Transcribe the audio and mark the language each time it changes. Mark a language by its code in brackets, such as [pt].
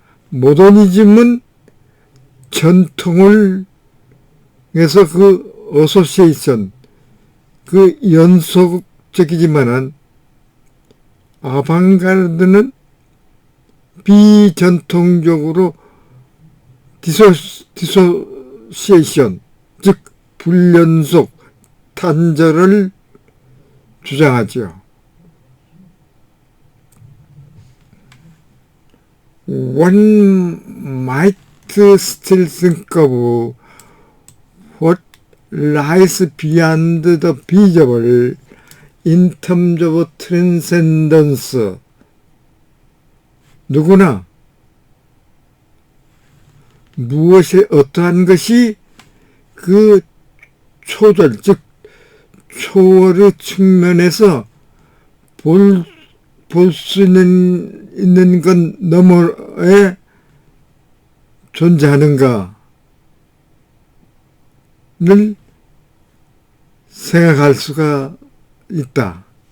[ko] 모더니즘은 전통을 해서 그 어소시에이션, 그 연속적이지만은 아방가르드는 비전통적으로 디소시에이션, 즉 불연속, 단절을 주장하죠. [en] One might still think of what lies beyond the visible in terms of transcendence. [ko] 누구나 무엇이 어떠한 것이 그 초절, 즉 초월의 측면에서 볼 수 있는 것 너머에 존재하는가를 생각할 수가 있다.